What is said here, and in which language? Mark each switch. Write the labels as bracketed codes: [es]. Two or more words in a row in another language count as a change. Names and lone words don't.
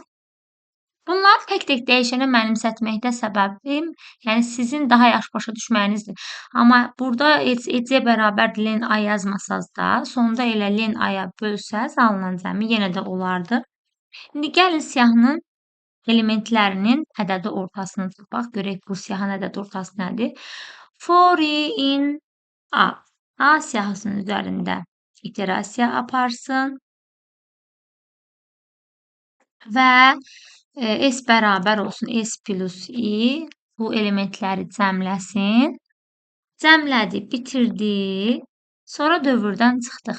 [az] Bunları tək-tək dəyişənə mənimsətməkdə səbəbim, yəni sizin daha yaxşı başa düşməyinizdir. Amma burada C bərabərdir len A yazmasaz da, sonda elə len A-ya bölsəz alınan cəmi yenə də olardı. İndi gəlin siyahının elementlərinin ədədi ortasını tapaq. Görək bu siyahın ədədi ortası nədir? [en] For in A. [az] A siyahısının üzərində iterasiya aparsın və S bərabər olsun S plus I. Bu elementləri cəmləsin. Cəmlədi, bitirdi. Sonra dövrdən çıxdıq.